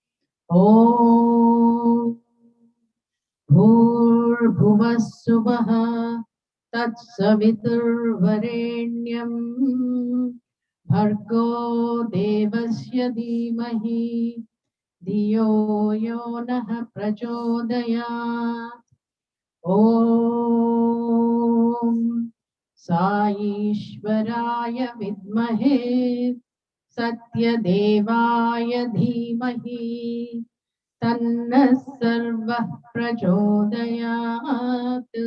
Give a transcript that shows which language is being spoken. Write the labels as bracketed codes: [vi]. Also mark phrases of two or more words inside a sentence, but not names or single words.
[sa] ఓం భూర్భువస్సువః తత్సవితుర్వరేణ్యం భర్గో దేవస్య ధీమహి ధియో యో నః ప్రచోదయాత్. ఓం సాయీశ్వరాయ విద్మహే సత్యదేవాయ ధీమహి తన్నః సర్వః ప్రచోదయాత్.